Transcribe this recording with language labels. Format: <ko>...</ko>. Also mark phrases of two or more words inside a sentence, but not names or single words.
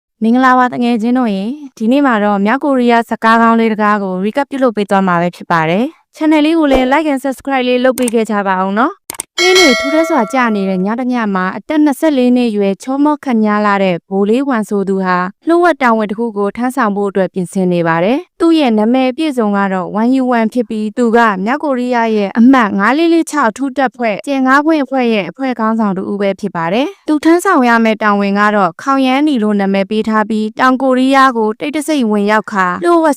<my>မင်္ဂလာပါတငယ်ချင်းတို့ရေဒီနေ့မှာတော့မြောက်ကိုရီးယားစကားကောင်းလေးတကားကို recap ပြုလုပ်ပေးသွားမှာပဲဖြစ်ပါတယ် channel လေးကိုလည်း</my> <en>like and subscribe</en> <my>လေးလုပ်ပေးခဲ့ကြပါအောင်နော်ဒီနေ့ထူးထူးစွာကြာနေတဲ့ညတညမှာအသက်24နှစ်ရွယ်ချောမော့ခညာလာတဲ့ဘိုးလေးဝန်ဆိုသူဟာလှုပ်ဝက်တောင်ဝက်တစ်ခုကိုထမ်းဆောင်ဖို့အတွက်ပြင်ဆင်နေပါတယ်သူ့ရဲ့နာမည် အပြည့်စုံကတော့ 1U1 ဖြစ်ပြီးသူကမြောက်ကိုရီးယားရဲ့အမှတ်9446အထူးတပ်ဖွဲ့ကျင်9ဖွဲ့အဖွဲ့ရဲ့အဖွဲ့ခေါင်းဆောင်တူဦးပဲဖြစ်ပါတယ်သူထမ်းဆောင်ရမယ့်တာဝန်ကတော့ခေါင်ရမ်းနီလို့နာမည်ပေးထားပြီးတောင်ကိုရီးယားကိုတိတ်တဆိတ်ဝင်ရောက်ခါလှုပ်ဝက်</my>